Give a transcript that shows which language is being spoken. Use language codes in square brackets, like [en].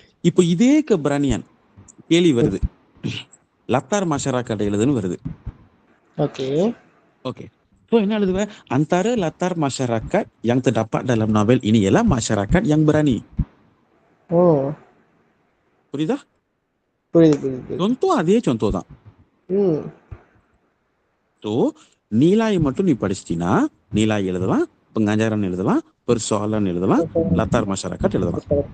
[ta] இப்போ இதே keberanian கேள்வி வருது. latar masyarakat எழுதுன்னு வருது. Okay. Okey. So என்ன எழுதுவ? [ms] Antara latar masyarakat yang terdapat dalam novel ini ialah masyarakat yang berani. [en] Oh. [ta] புரியுதா? புரியுது. contoh அதே contoh தான். So nilai மட்டும் நீ படிச்சிட்டினா nilai எழுதலாம், pengajaran எழுதலாம், persoalan எழுதலாம், latar masyarakat எழுதலாம்.